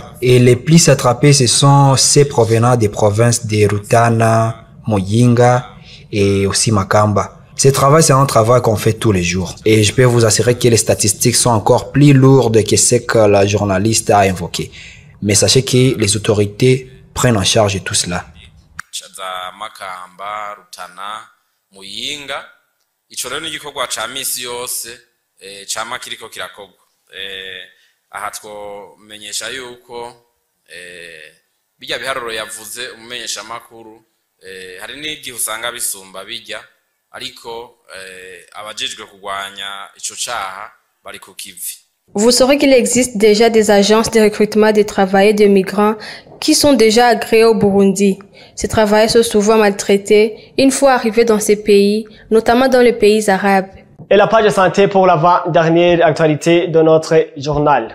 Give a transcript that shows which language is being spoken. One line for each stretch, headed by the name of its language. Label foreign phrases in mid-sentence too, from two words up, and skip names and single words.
French: Et les plus attrapés, ce sont ceux provenant des provinces de Rutana, Muyinga et aussi Makamba. Ce travail, c'est un travail qu'on fait tous les jours. Et je peux vous assurer que les statistiques sont encore plus lourdes que ce que la journaliste a invoqué. Mais sachez que les autorités prennent en charge tout cela.
Rundi: Aha twomenyesha yuko bijya biharuro yavuze umumenyesha makuru hari n'igihe usanga bisumba bijya ariko abajejwe kugwanya ico caha bari ku kivi.
French: Vous saurez qu'il existe déjà des agences de recrutement des travailleurs de migrants qui sont déjà agréées au Burundi. Ces travailleurs sont souvent maltraités une fois arrivés dans ces pays, notamment dans les pays arabes. Et la page de santé pour l'avant-dernière actualité de notre journal.